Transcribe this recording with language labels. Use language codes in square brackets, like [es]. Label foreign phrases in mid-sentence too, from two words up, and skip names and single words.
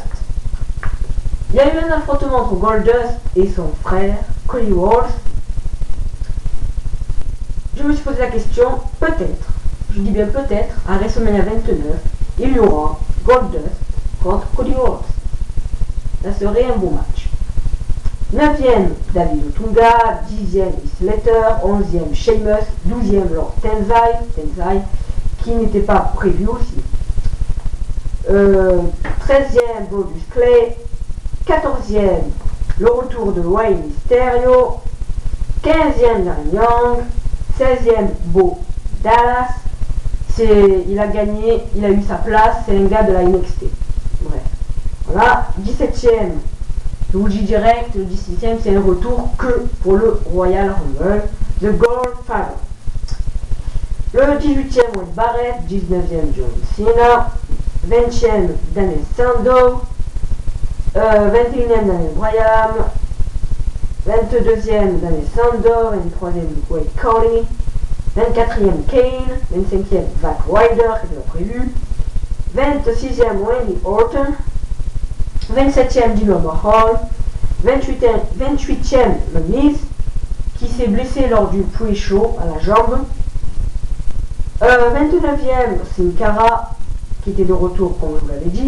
[fr] Il y a eu un affrontement entre Goldust et son frère, Cody Rhodes. Je me suis posé la question, peut-être, je dis bien peut-être, à WrestleMania 29, il y aura Goldust contre Cody Rhodes. Ça serait un beau match. 9e, David Otunga. 10e, Heath Slater. 11e, Sheamus. 12e, Lord Tenzai, qui n'était pas prévu aussi. 13e, Brodus Clay. 14e, le retour de Rey Mysterio. 15e, Darren Young. 16e, Bo Dallas. Il a gagné, il a eu sa place, c'est un gars de la NXT. Bref. Voilà, 17e, je vous le dis direct, le 17e c'est un retour que pour le Royal Rumble, The Goldfather. Le 18e, Wade Barrett. 19e, John Cena. 20e, Daniel Sandow. 21e, Daniel Bryan. 22e, Daniel Sandow. 23e, Wade Cody. 24e, Kane. 25e, Zack Ryder, qui était prévu. 26e, Randy Orton. 27e, Jinder Mahal. 28e, le Miz, qui s'est blessé lors du pre-show à la jambe. 29e, Sin Cara, qui était de retour, comme je vous l'avais dit.